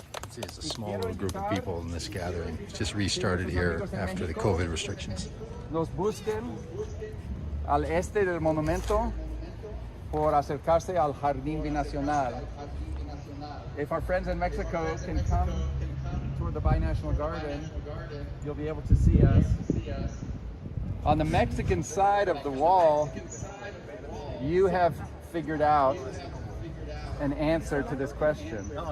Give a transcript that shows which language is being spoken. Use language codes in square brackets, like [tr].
[en] See, it's a small little group of people in this gathering. It's just restarted here after the COVID restrictions. [es] Nos busquen al este del monumento por acercarse al Jardín Binacional. [en] If our friends in Mexico can come toward the binational garden, you'll be able to see us. On the Mexican side of the wall, you have figured out an answer to this question.